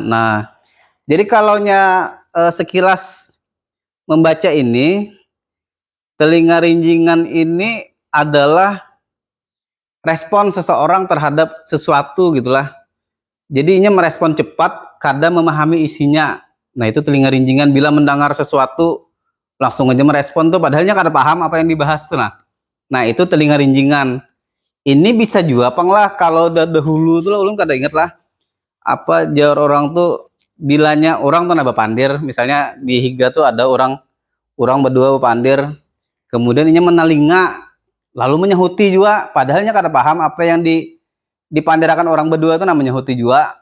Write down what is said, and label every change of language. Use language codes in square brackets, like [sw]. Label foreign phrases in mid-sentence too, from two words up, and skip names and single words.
[id] Nah, jadi kalaunya sekilas membaca ini, telinga rinjingan ini adalah respon seseorang terhadap sesuatu gitulah. Jadinya merespon cepat, kadang memahami isinya. [bjn] Nah, itu telinga rinjingan bila mendengar sesuatu langsung aja merespon tuh padahalnya kada paham apa yang dibahas tuh. Nah itu telinga rinjingan. Ini bisa juga pang lah kalau dahulu tuh lah ulun kada inget lah apa jar orang tuh bilanya orang tuh naba pandir, misalnya di Higa tuh ada orang berdua pandir, kemudian ini menelinga lalu menyahuti juga padahalnya kada paham apa yang dipandirakan orang berdua itu namanya huti juga.